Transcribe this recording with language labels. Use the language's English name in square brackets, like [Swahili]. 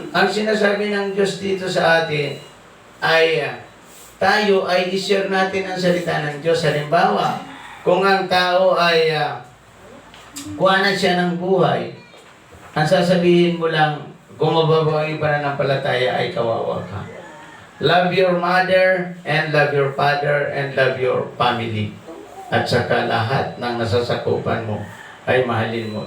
[Filipino] Ang sinasabi ng Diyos dito sa atin ay tayo ay i-share natin ang salita ng Diyos. Halimbawa, kung ang tao ay kuhanan siya ng buhay, ang sasabihin mo lang, kung mababaw ang pananampalataya ay kawawa ka. [English] Love your mother and love your father and love your family. [Filipino] At saka lahat ng nasasakupan mo ay mahalin mo.